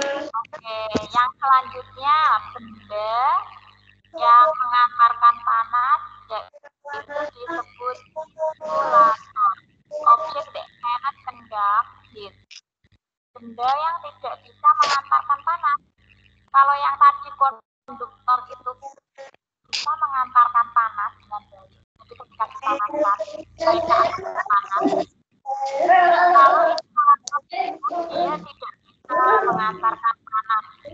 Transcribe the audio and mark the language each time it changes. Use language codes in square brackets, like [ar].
[id] Oke, yang selanjutnya benda yang mengantarkan panas yaitu disebut insulator. [en] Objek that cannot conduct heat. [id] Benda yang tidak bisa mengantarkan panas. Kalau yang tadi konduktor itu bisa mengantarkan panas dengan baik. Jadi ketika dipanaskan, mereka akan panas. Kalau insulator itu dia tidak bisa mengantarkan panas.